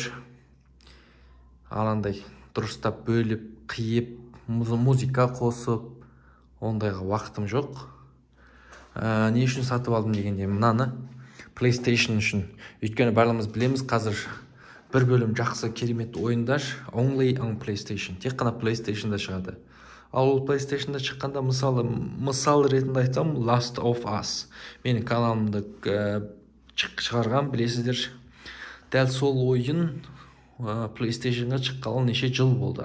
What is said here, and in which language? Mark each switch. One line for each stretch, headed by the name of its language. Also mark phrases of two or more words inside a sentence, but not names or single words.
Kazakh: Аландай дұрыстап бөліп, қиып, музыка қосып, ондайға уақытым жоқ. Не үшін сатып алдым дегенде, мынаны PlayStation үшін. Өйткені барлығымыз білеміз, қазір бір бөлім жақсы керемет ойындар
English: only on PlayStation.
Kazakh: Тек қана PlayStation-да шығады. Ал ол PlayStation-да шыққанда, мысал ретінде айтсам, Last of Us. Менің каналымды шығарған, білесіздер. Дәл сол ойын PlayStation-ға шыққалы неше жыл болды.